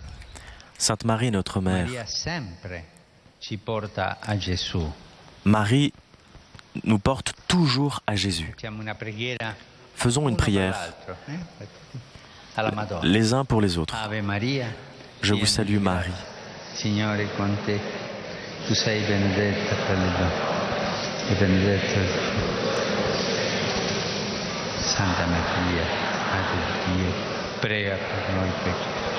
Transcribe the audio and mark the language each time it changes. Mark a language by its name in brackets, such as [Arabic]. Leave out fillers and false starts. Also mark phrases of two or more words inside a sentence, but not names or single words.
[French] Sainte Marie, notre mère. [Italian] Maria sempre ci porta a Gesù. [French] Marie nous porte toujours à Jésus. Faisons une prière, les uns pour les autres. Je vous salue Marie. [Italian] Signore con te, tu sei benedetta tra le donne, e benedetto Santa Maria, Madre di Dio, prega per noi peccatori.